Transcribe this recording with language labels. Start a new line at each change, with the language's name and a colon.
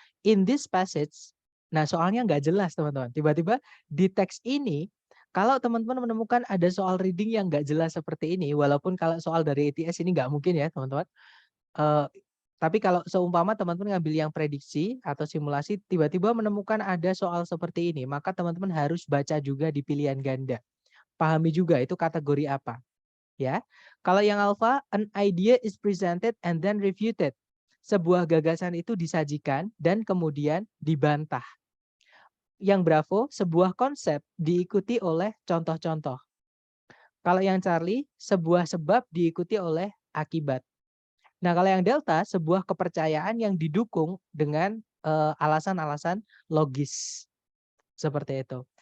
Indonesian: In this passage, nah soalnya nggak jelas teman-teman. Tiba-tiba di teks ini, kalau teman-teman menemukan ada soal reading yang nggak jelas seperti ini, walaupun kalau soal dari ITS ini nggak mungkin ya teman-teman. Eee, tapi kalau seumpama teman-teman ngambil yang prediksi atau simulasi, tiba-tiba menemukan ada soal seperti ini, maka teman-teman harus baca juga di pilihan ganda. Pahami juga itu kategori apa, ya.
English: Kalau yang alfa, an idea is presented and then refuted.
Indonesian: Sebuah gagasan itu disajikan dan kemudian dibantah. Yang bravo, sebuah konsep diikuti oleh contoh-contoh. Kalau yang Charlie, sebuah sebab diikuti oleh akibat. Nah, kalau yang delta, sebuah kepercayaan yang didukung dengan, alasan-alasan logis, seperti itu.